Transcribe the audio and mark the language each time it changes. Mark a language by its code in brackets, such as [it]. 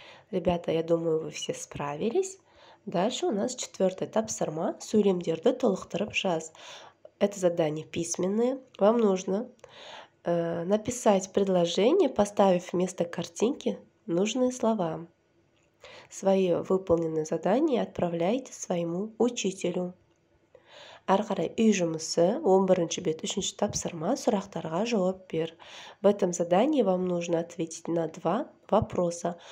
[ru] Ребята, я думаю, вы все справились. Дальше у нас четвертый тапсырма, [kk] сөйлемдерді толықтырып жаз. [ru] Это задание письменное. Вам нужно написать предложение, поставив вместо картинки нужные слова. Свои выполненные задания отправляйте своему учителю. [kk] Әрі қарай үй жұмысы 11-ші бет 3-ші тапсырма сұрақтарға жауап бер. [ru] В этом задании вам нужно ответить на 2 вопроса.